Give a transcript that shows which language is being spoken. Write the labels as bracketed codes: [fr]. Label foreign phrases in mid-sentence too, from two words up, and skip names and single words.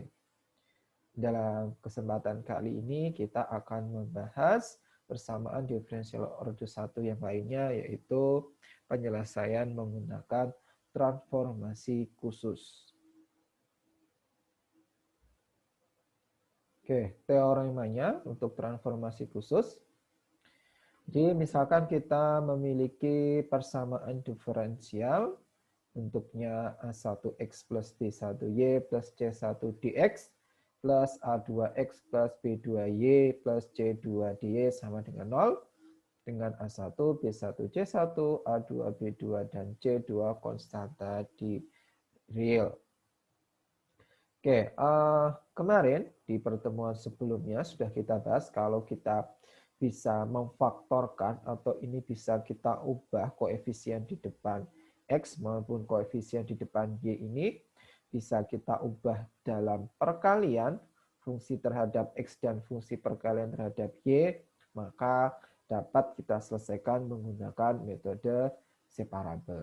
[id] Dalam kesempatan kali ini kita akan membahas persamaan diferensial orde 1 yang lainnya yaitu penyelesaian menggunakan transformasi khusus. Oke, teoremanya untuk transformasi khusus. Jadi misalkan kita memiliki persamaan diferensial bentuknya A1X plus B1Y plus C1DX plus A2X plus B2Y plus C2DY sama dengan 0 dengan A1, B1, C1, A2, B2, dan C2 konstanta di real. Oke, kemarin di pertemuan sebelumnya sudah kita bahas kalau kita bisa memfaktorkan atau ini bisa kita ubah koefisien di depan X maupun koefisien di depan Y ini bisa kita ubah dalam perkalian fungsi terhadap X dan fungsi perkalian terhadap Y, maka dapat kita selesaikan menggunakan metode separabel.